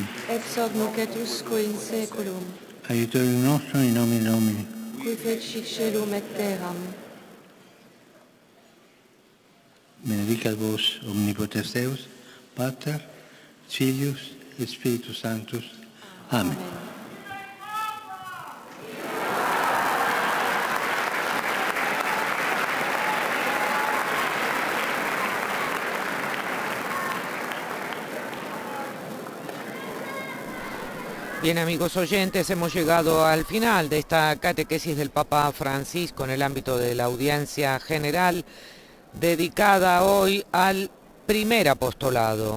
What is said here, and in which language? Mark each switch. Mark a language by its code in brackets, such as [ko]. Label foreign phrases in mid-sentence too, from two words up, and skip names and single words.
[la] Et hoc nunc et usque in saeculum. Aiutorium nostrum in nomine Domini. Qui fecit caelum et terram. Benedicat vos omnipotens Deus, Pater, Filius et Spiritus Sanctus. Amen. [es] Bien, amigos oyentes, hemos llegado al final de esta catequesis del Papa Francisco en el ámbito de la audiencia general, dedicada hoy al primer apostolado.